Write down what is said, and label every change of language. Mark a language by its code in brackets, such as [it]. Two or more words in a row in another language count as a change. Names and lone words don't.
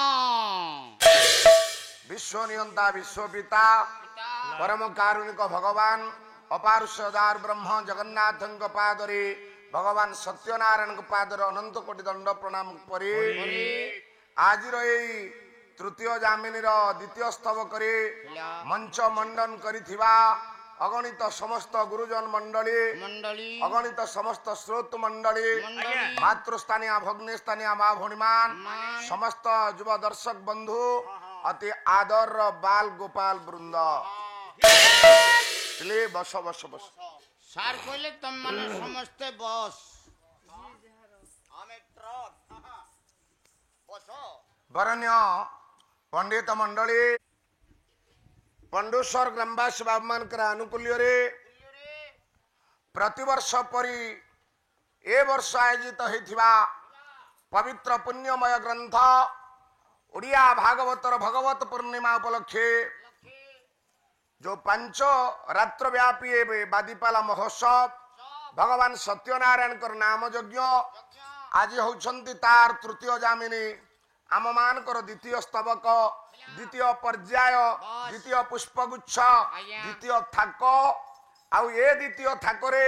[or] ବିଶ୍ୱନିୟନ୍ତା ବିଶ୍ୱପିତା ପରମ କାରୁଣିକ ଭଗବାନ ଅପାର ସଦାର ବ୍ରହ୍ମ ଜଗନ୍ନାଥଙ୍କ ପାଦରେ ଭଗବାନ ସତ୍ୟନାରାୟଣଙ୍କ ପାଦରେ ଅନନ୍ତ କୋଟି ଦଣ୍ଡ ପ୍ରଣାମ କରି ଆଜିର ଏଇ ତୃତୀୟ ଜାମିନୀର ଦ୍ୱିତୀୟ ସ୍ତବକରେ ମଞ୍ଚ ମଣ୍ଡନ କରିଥିବା ଅଗଣିତ ସମସ୍ତ ଗୁରୁଜନ ମଣ୍ଡଳୀ মন্ডলী ଅଗଣିତ ସମସ୍ତ ଶ୍ରୋତ ମଣ୍ଡଳୀ ମଣ୍ଡଳୀ ମାତୃସ୍ଥାନୀୟ ଭଗ୍ନୀସ୍ଥାନୀୟ ମା ଭଉଣୀମାନ ସମସ୍ତ ଯୁବ ଦର୍ଶକ ବନ୍ଧୁ ଅତି ଆଦରର ବାଲ ଗୋପାଳ ବୃନ୍ଦ ବସ ବସ ବସ স্যার কইলে তুমি মানে সমস্তে বস ବରଣ୍ୟ ପଣ୍ଡିତ ମଣ୍ଡଳୀ ପଣ୍ଡୁଶ୍ୱର ଗ୍ରାମବାସୀ ବାବୁମାନଙ୍କର ଆନୁକୂଲ୍ୟରେ ପ୍ରତିବର୍ଷ ପରି ଏ ବର୍ଷ ଆୟୋଜିତ ହୋଇଥିବା ପବିତ୍ର ପୁଣ୍ୟମୟ ଗ୍ରନ୍ଥ ଓଡ଼ିଆ ଭାଗବତର ଭଗବତ ପୂର୍ଣ୍ଣିମା ଉପଲକ୍ଷେ जो 5 ରାତ୍ର ବ୍ୟାପୀ ବାଦୀପାଲା ମହୋତ୍ସବ ଭଗବାନ ସତ୍ୟନାରାୟଣ ନାମ ଯଜ୍ଞ ଆଜ ହୋଉଛନ୍ତି ତାର ତୃତୀୟ ଜାମିନୀ ଆମ ମାନକର ଦ୍ୱିତୀୟ ସ୍ତବକ ଦ୍ୱିତୀୟ ପର୍ଯ୍ୟାୟ ଦ୍ୱିତୀୟ ପୁଷ୍ପଗୁଚ୍ଛ ଦ୍ୱିତୀୟ ଥାକ ଆଉ ଏ ଦ୍ୱିତୀୟ ଥାକରେ